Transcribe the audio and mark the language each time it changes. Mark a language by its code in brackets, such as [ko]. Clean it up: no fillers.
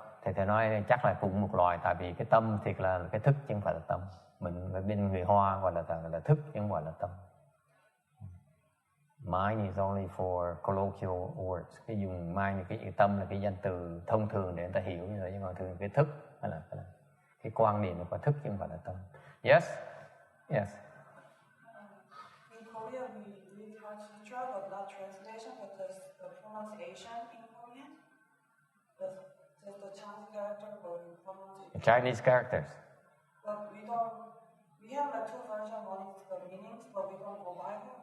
[vi] Thì thầy nói chắc là cũng một loài, tại vì cái tâm thiệt là cái thức chứ không phải là tâm. Mình ở bên người Hoa gọi là thức chứ không gọi là tâm. [en] Mind is only for colloquial words. [vi] Cái dùng mind, cái tâm là cái danh từ thông thường để người ta hiểu như vậy, nhưng mà thường cái thức hay là cái quan niệm của thức chứ không phải là tâm. [en] Yes, yes. In Korea, we read Heart Sutra, but not translation, but the pronunciation in Korean. Just the Chinese character, but we pronounce it. The Chinese characters. But we have like 2 versions. One is the meanings, but we don't go by them.